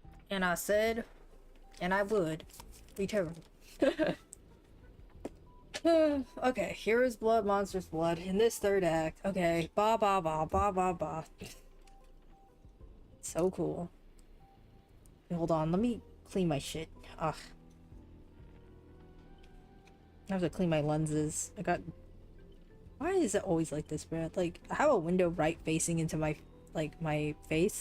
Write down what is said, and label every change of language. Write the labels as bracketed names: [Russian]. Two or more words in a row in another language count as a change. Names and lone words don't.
[English] And I said, and I would return. Okay, here is blood, monster's blood in this third act. Okay, ba ba ba ba ba ba. So cool. Hold on, let me clean my shit. Ugh. I have to clean my lenses. I got. Why is it always like this, Brad? Like, I have a window right facing into my, like, my face.